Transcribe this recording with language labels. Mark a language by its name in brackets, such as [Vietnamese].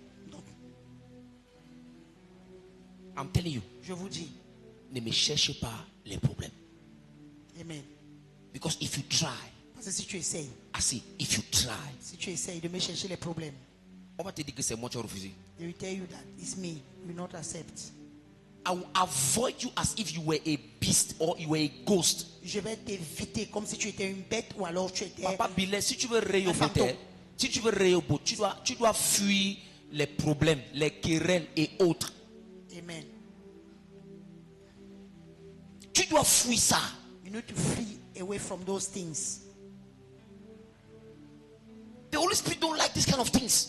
[French] donc, [English] I'm telling you, [French] je vous dis, ne me cherchez pas les problèmes. amen. [English] Because if you try, [French] Parce que si tu essayes, [English] if you try, [French] si tu essayes de me chercher les problèmes, on va te dire que c'est moi qui ai refusé. [English] they will tell you that it's me. You will not accept. I will avoid you as if you were a beast or you were a ghost. [French] Je vais t'éviter comme si tu étais une bête ou alors tu étais. Papa Billet, si tu veux fantôme. Rehoboth, tu dois fuir les problèmes, les querelles et autres. Amen. Tu dois fuir ça. [English] You need to flee away from those things. The Holy Spirit don't like this kind of things.